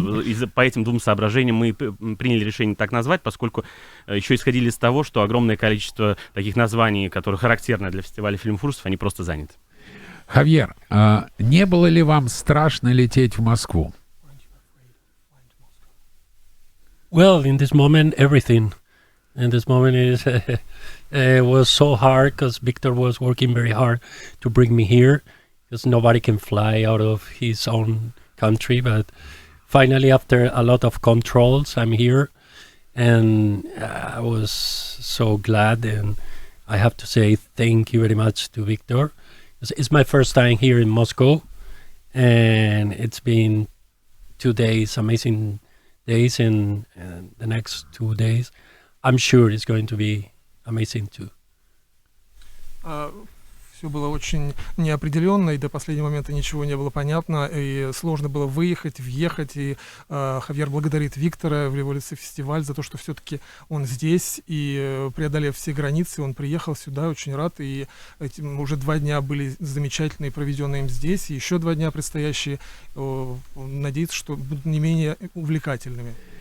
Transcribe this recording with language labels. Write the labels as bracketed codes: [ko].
[ru] Ну, вот, по этим двум соображениям мы приняли решение так назвать, поскольку еще исходили из того, что огромное количество таких названий, которые характерны для фестиваля фильмов ужасов, они просто заняты. Хавьер, не было ли вам страшно лететь в Москву? [en] Well, in this moment, everything. And this moment was so hard because Victor was working very hard to bring me here because nobody can fly out of his own country. But finally, after a lot of controls, I'm here. And I was so glad. And I have to say thank you very much to Victor. It's my first time here in Moscow. And it's been 2 days, amazing days. And the next 2 days, I'm sure it's going to be amazing too. [ru] Все было очень неопределенно, и до последнего момента ничего не было понятно, и сложно было выехать, въехать, и Хавьер благодарит Виктора в его лице фестиваль за то, что все-таки он здесь, и преодолев все границы, он приехал сюда, очень рад, и уже 2 дня были замечательные, проведенные им здесь, и еще 2 дня предстоящие, надеется, что будут не менее увлекательными.